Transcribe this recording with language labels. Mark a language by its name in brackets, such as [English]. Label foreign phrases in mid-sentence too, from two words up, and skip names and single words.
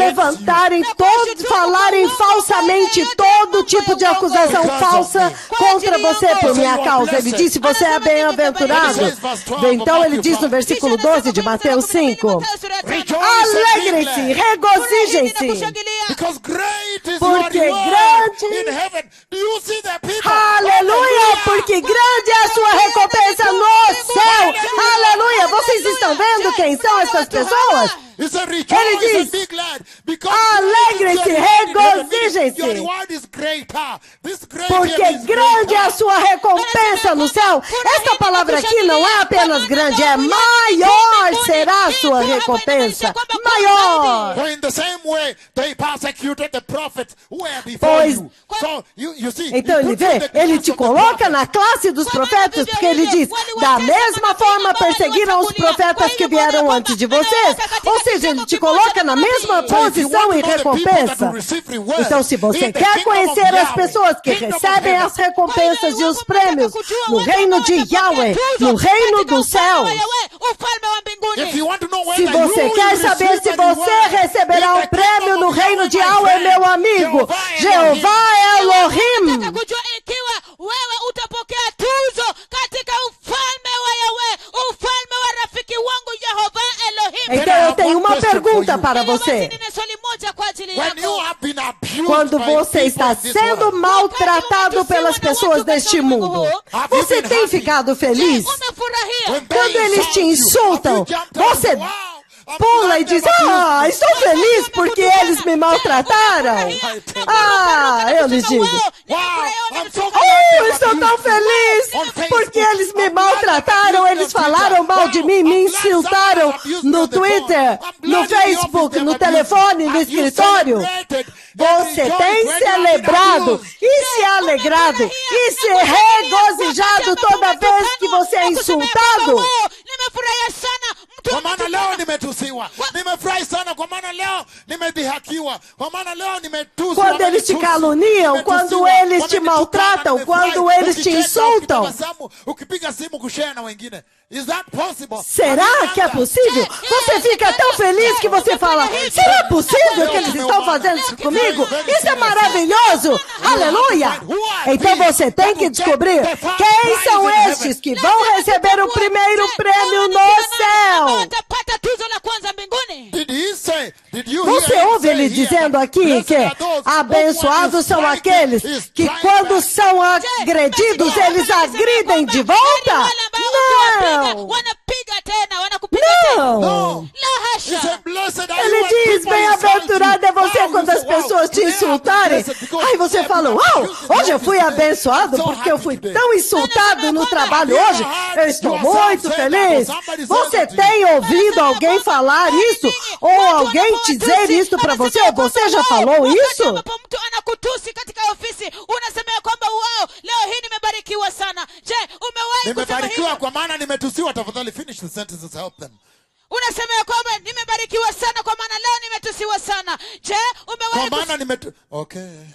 [Portuguese] levantarem falarem falsamente todo tipo de acusação falsa contra você por minha causa. Ele disse, você é bem-aventurado. Então ele diz no versículo 12 de Mateus 5, alegrem-se, regozijem-se, [English] Because great is [Portuguese] Porque [English] your reward [Portuguese] grande- [English] in heaven. Do you see the people? [Portuguese] aleluia, porque grande é a sua recompensa no céu. Aleluia, vocês estão vendo quem são essas pessoas? [English] He said, [Portuguese] Ele [English] rejoice [Portuguese] diz, [English] and be glad, because [Portuguese] alegrem-se, [English] your reward in heaven. [Portuguese] regozijem-se. [English] Your reward is greater. This great [Portuguese] Porque [English] here is [Portuguese] grande é a [English] greater. [Portuguese] sua recompensa no céu. Esta palavra aqui não é apenas grande, é maior será a sua recompensa. Maior. [English] For in the same way they persecuted the prophets who were before [Portuguese] Pois- [English] you. So you see, [Portuguese] Então [English] he [Portuguese] ele [English] puts you in [Portuguese] vê, [English] the [Portuguese] ele [English] class [Portuguese] te [English] of the [Portuguese] coloca [English] prophets. [Portuguese] na classe dos profetas, porque ele diz, da mesma forma perseguiram os profetas que vieram antes de vocês. Ou seja, ele te coloca na mesma posição e recompensa. Então, se você quer conhecer as pessoas que recebem as recompensas e os prêmios no reino de Yahweh, no reino dos céus, se você quer saber se você receberá o prêmio no reino de Yahweh, meu amigo, Jeová Elohim, [Swahili] kujua ikiwa wewe utapokea tuzo katika ufalme wa Yahweh, ufalme wa rafiki wangu Yehova Elohim. [Portuguese] então eu tenho uma pergunta para você. [Swahili] Nina swali moja kwa ajili [English] When you [Swahili] yako. [English] have been abused [Portuguese] Quando [English] by [Portuguese] você [English] people [Portuguese] está [English] in this [Portuguese] sendo [English] world, [Portuguese] maltratado pelas pessoas deste mundo, você tem ficado feliz? [Swahili] Umefurahia? [English] when they [Portuguese] Quando eles te [English] insult you, [Portuguese] insultam, [English] have you jumped up? [Portuguese] você [English] Wow, I'm [Portuguese] pula [English] glad [Portuguese] e diz, [English] they abused [Portuguese] estou feliz porque eles me maltrataram. Eu lhes digo, [English] I'm so [Portuguese] estou tão feliz porque eles me maltrataram, eles falaram mal de mim, me insultaram no Twitter, no Facebook, no telefone, no escritório. Você tem celebrado e se alegrado e se regozijado toda vez que você é insultado? [Swahili] Nimefurahia sana. Kwa maana leo nimetusiwa, nimefurahi sana kwa maana leo nimedhihakiwa, kwa maana leo nimetuswa. [Portuguese] Quando eles te caluniam, quando eles te maltratam, quando eles te insultam. [Swahili] Ukipiga simu kushare na wengine. [English] Is that possible? [Portuguese] Será que é possível? Você fica tão feliz que você fala, será possível que eles estão fazendo isso comigo? Isso é maravilhoso! Aleluia! Então você tem que descobrir quem são estes que vão receber o primeiro prêmio no céu. [Swahili] Watapata tuzo la kwanza mbinguni. [Portuguese] Você ouve ele dizendo aqui que abençoados são aqueles que quando são agredidos, eles agridem de volta? Não! [Swahili] Wanapiga wanakupiga tena, wanakupiga tena. [English] No. [Swahili] La [English] He [Swahili] hasha. [English] said, blessed are you [Portuguese] Ele [English] when [Portuguese] diz, [English] people insult [Portuguese] bem-aventurado é [English] you. [Portuguese] você [English] Wow, [Portuguese] quando [English] you as say, wow, [Portuguese] pessoas te [English] today I've been [Portuguese] insultarem. [English] blessed because [Portuguese] Aí você [English] today [Portuguese] fala, [English] I've been [Portuguese] uau, [English] abused in the [Portuguese] hoje eu [English] office [Portuguese] fui [English] today. [Portuguese] abençoado [English] I'm so [Portuguese] porque eu [English] happy [Portuguese] fui [English] today. [Portuguese] tão insultado no trabalho hoje. Eu estou muito feliz. Você tem ouvido alguém falar isso? Ou alguém dizer isso para você? Ou você já falou isso? [Swahili] Ambapo mtu anakutusi katika ofisi, unasema ya kwamba wow, leo hii nimebarikiwa sana. Je, umewahi kusema Nimebarikiwa hivyo? kwa maana nimetusiwa. [English] Tafadhali finish the sentences, help them. [Swahili] Unasema ya kwamba nimebarikiwa sana kwa maana leo nimetusiwa sana. Je, Kwa umewahi maana okay.